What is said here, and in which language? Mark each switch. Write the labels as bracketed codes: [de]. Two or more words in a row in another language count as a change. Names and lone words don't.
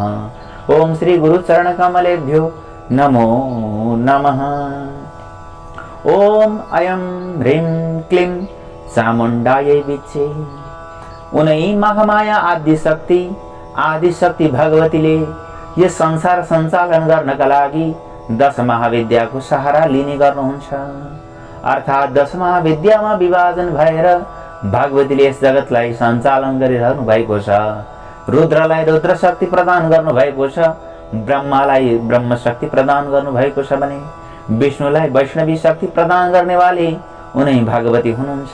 [sa] ओम श्री गुरुचरण कमलेभ्यो नमो नमः। ओम अयं ह्रीं क्लीं चामुण्डायै विच्चे। [ne] उनै महामाया आदिशक्ति भगवतीले यस संसार सञ्चालन गर्नका लागि 10 महाविद्याको सहारा लिने गर्नुहुन्छ। अर्थात् 10 महाविद्यामा विभाजन भएर भगवतीले यस जगतलाई सञ्चालन गरिरहनु भएको छ। रुद्रलाई रुद्र शक्ति प्रदान गर्नु भएको छ, ब्रह्मालाई ब्रह्म शक्ति प्रदान गर्नु भएको छ भने विष्णुलाई वैष्णवी शक्ति प्रदान गर्नेवाली उनै भगवती हुनुहुन्छ।